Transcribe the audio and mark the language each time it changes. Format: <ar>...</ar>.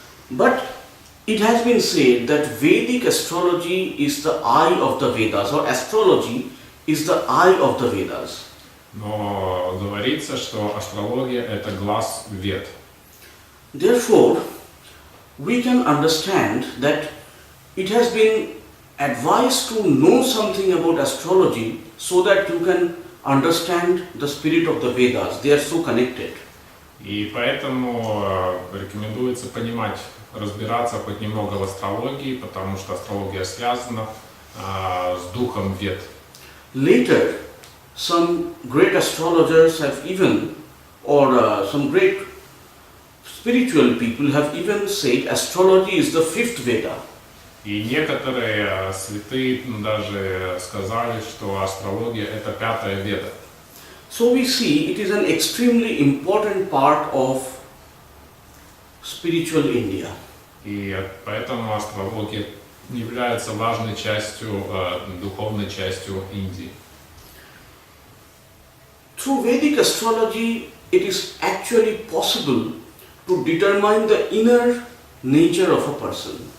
<en>But it has been said that Vedic astrology is the eye of the Vedas, or astrology is the eye of the Vedas.</en> <ru>Но говорится, что астрология – это глаз вед.</ru> <en>Therefore, we can understand that it has been advised to know something about astrology so that you can understand the spirit of the Vedas. They are so connected.</en> <ru>И поэтому рекомендуется разбираться хоть немного в астрологии, потому что астрология связана с духом вед.</ru> <en>Later, some great astrologers have even, or some great spiritual people have even said astrology is the fifth Veda.</en> <ru>И некоторые святые даже сказали, что астрология – это 5-я веда.</ru> <en>So we see it is an extremely important part of spiritual India.</en> <ru>И поэтому астрология является важной частью, духовной частью Индии.</ru> <en>Through Vedic astrology, it is actually possible to determine the inner nature of a person.</en>